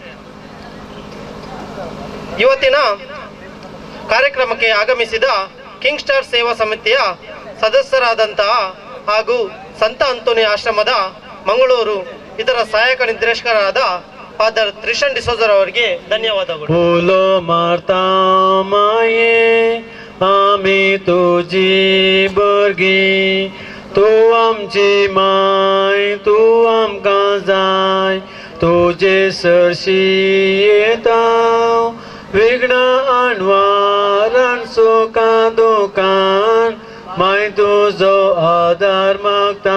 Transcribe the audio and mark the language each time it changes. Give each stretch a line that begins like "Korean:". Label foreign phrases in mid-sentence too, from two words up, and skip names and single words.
Kannada: ಇವತ್ತಿನ ಕಾರ್ಯಕ್ರಮಕ್ಕೆ ಆಗಮಿಸಿದ ಕಿಂಗ್ ಸ್ಟಾರ್ ಸೇವಾ ಸಮಿತಿಯ ಸದಸ್ಯರಾದಂತಹ ಹಾಗೂ ಸಂತ ಅಂತೋನಿ ಆಶ್ರಮದ ಮಂಗಳೂರು ಇದರ ಸಹಾಯಕ ನಿರ್ದೇಶಕರಾದ ಫಾದರ್ ತ್ರಿಷನ್ ಡಿಸೋಜರ್ ಅವರಿಗೆ ಧನ್ಯವಾದಗಳು.
Konkani: बोलो मारता माये आमी तुझी भुरगी, तू आमची माय, तू आमकां जाय, तुजे सरशी येता विघ्न आडवार आनी सुखां दुखान, माय तुजो आदार मागता.